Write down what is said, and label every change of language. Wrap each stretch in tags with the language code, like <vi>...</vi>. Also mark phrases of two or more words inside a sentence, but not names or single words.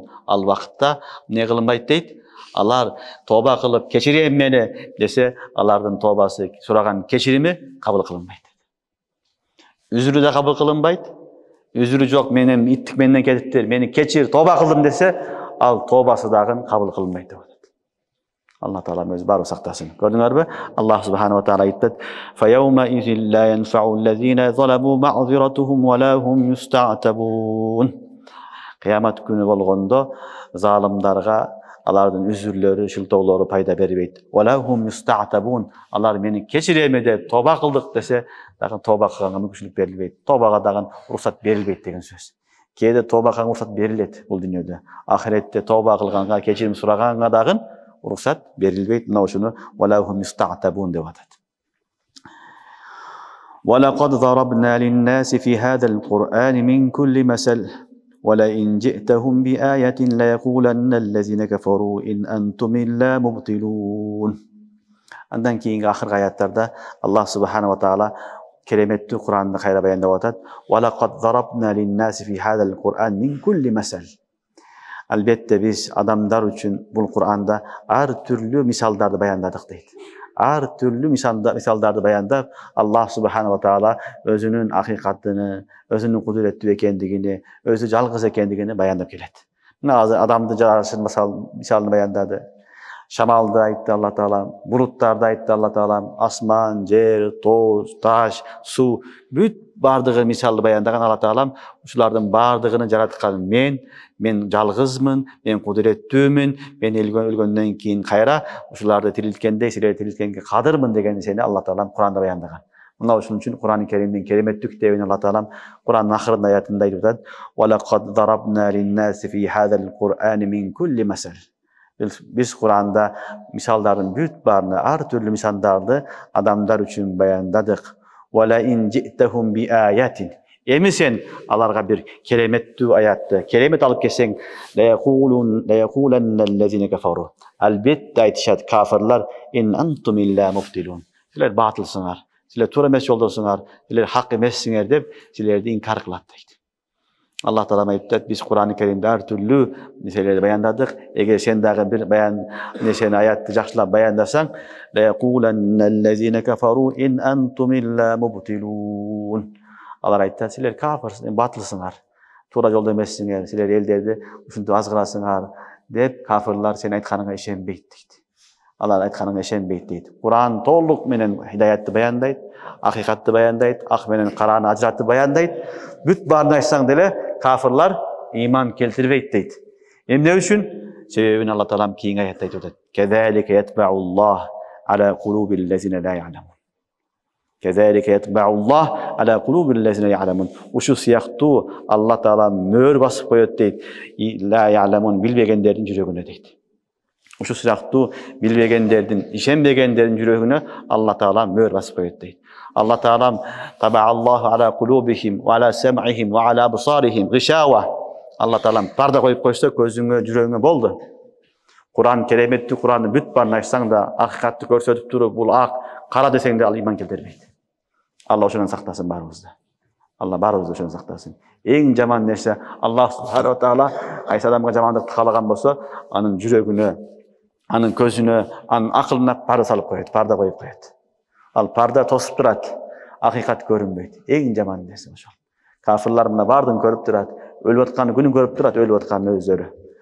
<ky>Ал вакытта эмне кылынбайт дейт? Алар тоба кылып кечирем мени десе, алардын тобасы, сураган кечирими кабыл кылынбайт. Үзүрү да кабыл кылынбайт. Үзүрү жок, менин иттик менден кетиптир, мени кечир, тоба кылдым десе, ал тобасы дагы кабыл кылынбайт деп атат. Алла таалам өзү баары сактасын. Көрдүңөрбү? Аллах</ky> <ar>سبحانه وتعالى</ar> <ky>айтат:</ky> <ar>"فيومئذ لا ينفع الذين ظلموا معذرتهم ولا هم يستعتبون."</ar> <ky>Кыямат күнү болгондо залымдарга алардын үзүрлөрү, шылтоолору пайда бербейт.</ky> <ar>ولا هم يستعتبون.</ar> <ky>Алар мени кечиреми деп тоба кылдык десе, дагы тоба кылганга мүмкүнчүлүк берилбейт. Тобага дагы уруксат берилбейт деген сөз. Кээде тоба кылганга уруксат берилет бул дүйнөдө. Ахиретте тоба кылганга, кечирим сураганга дагы уруксат берилбейт. Мына ушуну</ky> <ar>ولا هم يستعتبون</ar> <ky>деп атат.</ky> <ar>وَلَقَدْ ضَرَبْنَا لِلنَّاسِ فِي هَذَا الْقُرْآنِ مِنْ كُلِّ مَثَلٍ وَلَئِنْ جِئْتَهُمْ بِآيَةٍ لَيَقُولَنَّ الَّذِينَ كَفَرُوا إِنْ أَنْتُمْ إِلَّا مُبْطِلُونَ.</ar> <ky>Андан кийинки акыркы аяттарда Аллах</ky> <ar>سبحانه وتعالى</ar> <ky>кереметтүү Куранды кайра баяндап атат.</ky> <ar>وَلَقَدْ ضَرَبْنَا لِلنَّاسِ فِي هَذَا الْقُرْآنِ مِنْ كُلِّ مَثَلٍ.</ar> <ky>Албетте биз адамдар үчүн бул Кур'анда ар түрлүү мисалдарды баяндадык дейт. Ар түрлүү мисалдарды баяндап, Аллах</ky> <ar>سبحانه وتعالى</ar> <ky>өзүнүн акыйкатыны, өзүнүн кудуреттүү экендигини, өзү жалгыз экендигини баяндап келет. Мына азыр адамды жаратышын мисалын баяндады. Шамалды айтты Алла таала, булуттарды айтты Алла таала, асман, жер, тоз, таш, суу, бүт бардыгы мисалды баяндаган Алла таалам ушулардын бардыгын жараткан мен жалгызмын, мен кудуреттүүмүн, мен өлгөндөн кийин кайра ушуларды тирилткендей, силерди тирилткенге кадырмын деген нерсени Алла таалам Куранда баяндаган. Мына ушун үчүн Кур'ан-ы Керимдин кереметтүү китебин Алла таалам Кур'андын акыркы аятында айтып атат:</ky> <ar>"ولقد ضربنا للناس في هذا القرآن من كل مثل."</ar> <ky>Биз Кур'анда мисалдардын бүт баарына, ар түрлүү мисалдарды адамдар үчүн баяндадык.</ky> <ar>"ولئن جئتهم بآية."</ar> <ky>Эми сен аларга бир кереметтүү аятты, керемет алып келсең,</ky> <ar>ليقولن الذين كفروا.</ar> <ky>Албетте айтышат кафирлар:</ky> <ar>"إن أنتم إلا مبطلون."</ar> <ky>Силер батылсыңар, силер туура эмес жолдосуңар, силер хак эмессиңер деп силерди инкар кылат дейт. Аллах таала айтат: "Биз Кур'ан-ы Керимде ар түрлүү нерселерди баяндадык. Эгер сен дагы бир нерсени аятты жакшылап баяндасаң,</ky> <ar>ليقولن الذين كفروا إن أنتم إلا مبطلون."</ar> <ky>Алар айтат: "Силер кафирсиңер, батылсыңар, туура жолдо эмессиңер, силер элдерди ушинтип азгырасыңар" деп кафирлар сен айтканыңа ишенбейт дейт. Алар айтканыңа ишенбейт дейт. Кур'ан толук менен хидаятты баяндайт, акыйкатты баяндайт, ак менен караны ажыратып баяндайт. Бүт баарын айтсаң деле кафирлар иман келтирбейт дейт. Эмне үчүн? Себебин Алла таалам кийинки аятта айтып атат:</ky> <ar>"كذلك يطبع الله على قلوب الذين لا يعلمون." كذلك يطبع الله على قلوب الذين يعلمون.</ar> <ky>Ушу сыяктуу Алла таала мөр басып коет дейт.</ky> <ar>لا يعلمون,</ar> <ky>билбегендердин жүрөгүнө дейт. Ушу сыяктуу билбегендердин, ишенбегендердин жүрөгүнө Алла таала мөр басып коет дейт.</ky> <ar>Алла таалам طبع الله على قلوبهم وعلى سمعهم وعلى أبصارهم غشاوة.</ar> <ky>Алла таалам парда коюп койсо көзүңө, жүрөгүңө болду. Кур'ан кереметтүү Кур'анды бүт баарын айтсаң да, акыйкатты көрсөтүп туруп, бул ак, кара десең да ал иман келтирбейт. Алла ошондон сактасын баарыбызды. Алла баарыбызды ошондон сактасын. Эң жаман нерсе Аллах</ky> <ar>سبحانه وتعالى</ar> <ky>кайсы адамга жамандыкты каалаган болсо, анын жүрөгүнө, анын көзүнө, анын акылына парда салып коет, парда коюп коет. Ал парда тосуп турат, акыйкат көрүнбөйт. Эң жаман нерсе ошол. Кафирлар мына баардыгын көрүп турат, өлүп аткан күнүн көрүп турат, өлүп аткан өздөрү.</ky>